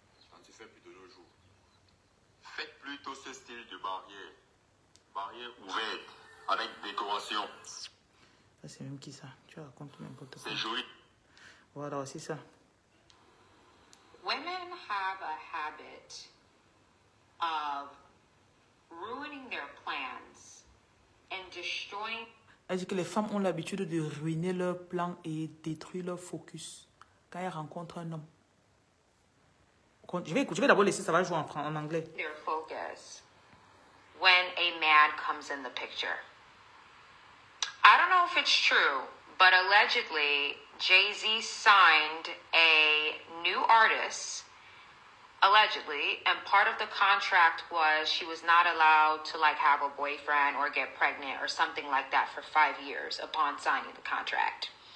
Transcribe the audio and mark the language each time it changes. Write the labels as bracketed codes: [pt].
[fr] Quand tu fais plus de 2 jours. Faites plutôt ce style de barrière. Barrière ouverte, avec décoration. Ça, c'est même qui ça? Tu racontes n'importe quoi. C'est joli. Voilà, c'est ça. [en] Women have a habit of ruining their plans and destroying. [fr] Elle dit que les femmes ont l'habitude de ruiner leur plan et détruire leur focus quand elles rencontrent un homme. Je vais d'abord laisser, ça va jouer en anglais. [en] Their focus when a man comes in the picture. I don't know if it's true, but allegedly Jay-Z signed a new artist, allegedly, and part of the contract was she was not allowed to like have a boyfriend or get pregnant or something like that for 5 years upon signing the contract.